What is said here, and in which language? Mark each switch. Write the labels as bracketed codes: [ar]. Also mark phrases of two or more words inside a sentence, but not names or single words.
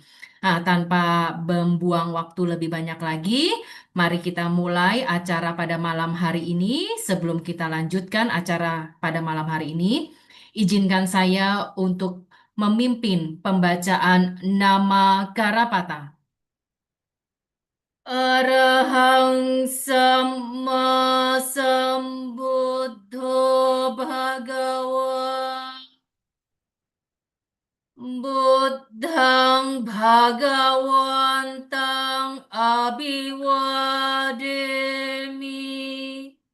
[id] Nah, tanpa membuang waktu lebih banyak lagi, mari kita mulai acara pada malam hari ini. Sebelum kita lanjutkan acara pada malam hari ini, izinkan saya untuk memimpin pembacaan nama Garapata. [pi] Arahang Sama Sambuddho Bhagawa Buddhang Bhagawantang Abhiwademi